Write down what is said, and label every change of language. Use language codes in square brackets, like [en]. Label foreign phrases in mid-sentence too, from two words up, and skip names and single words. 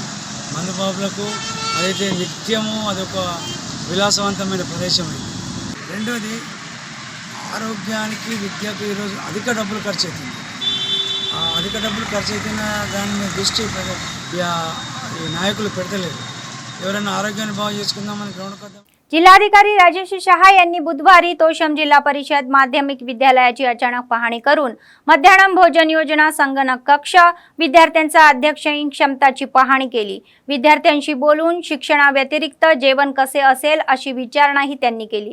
[te] మందుబాబులకు అదైతే నిత్యము అదొక విలాసవంతమైన ప్రదేశమైంది। రెండవది ఆరోగ్యానికి విద్యకు ఈరోజు అధిక డబ్బులు ఖర్చు అవుతుంది। ఆ అధిక డబ్బులు ఖర్చు అవుతున్న దాని మీద దృష్టి ఈ నాయకులు పెడతలేరు। ఎవరైనా ఆరోగ్యాన్ని బాగు చేసుకుందామని గ్రౌండ్కి వద్దాం। [mr] जिल्हाधिकारी राजेश शहा यांनी बुधवारी तोशम जिल्हा परिषद माध्यमिक विद्यालयाची अचानक पाहणी करून मध्यान्ह भोजन योजना, संगणक कक्ष, विद्यार्थ्यांचा अध्यक्षीय क्षमताची पाहणी केली। विद्यार्थ्यांशी बोलून शिक्षणाव्यतिरिक्त जेवण कसे असेल अशी विचारणाही त्यांनी केली।